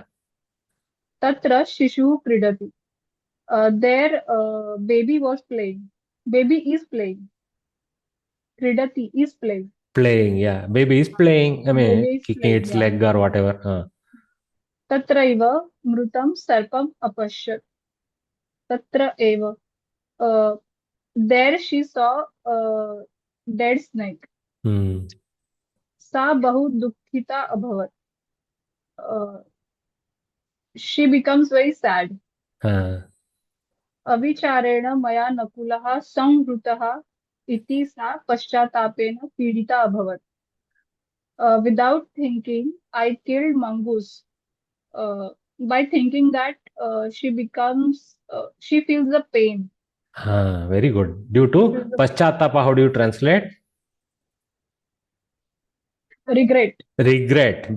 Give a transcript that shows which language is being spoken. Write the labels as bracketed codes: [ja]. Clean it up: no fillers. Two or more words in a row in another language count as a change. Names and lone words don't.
[sa] Tatra shishu kridati. [en] There, baby was playing. Baby is playing. Kridati is playing. Playing, yeah. Baby is playing. I mean, kicking playing, its leg or whatever. [sa] Tatraiva mrutam sarpam apashyat. Tatra eva. [en] There she saw a dead snake. [sa] Sa bahu dukkhita abhavat. [en] She becomes very sad. [sa] Avicharena maya nakulaha samvrutaha iti sa paschatapena pidita abhavat. [en] Without thinking, I killed mongoose. By thinking that she feels the pain. Very good. Due to paschatapa, how do you translate? Regret.